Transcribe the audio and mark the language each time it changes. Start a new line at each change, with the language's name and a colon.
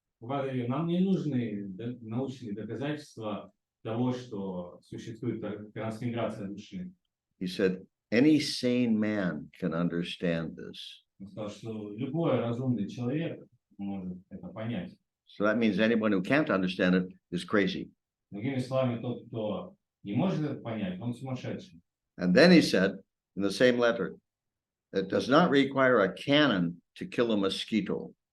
Russian: Прабхупада говорит, нам не нужны научные доказательства того, что существует трансмиграция души.
English: He said, any sane man can understand this.
Russian: Он сказал, что любой разумный человек может это понять.
English: So that means anyone who can't understand it is crazy.
Russian: Другими словами, тот, кто не может это понять, он сумасшедший.
English: And then he said in the same letter, it does not require a cannon to kill a mosquito.